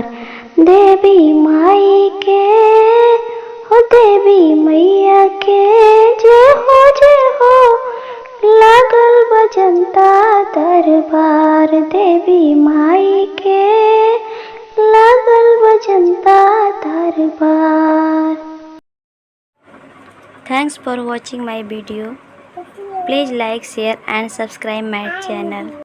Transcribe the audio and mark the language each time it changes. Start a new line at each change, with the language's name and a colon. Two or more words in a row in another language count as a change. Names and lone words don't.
Bhojpuri: देवी माई के हो देवी मैया के जय हो लागल बजंता दरबार। देवी माई के लागल बजंता दरबार।
English: Thanks for watching my video. Please like, share and subscribe my channel.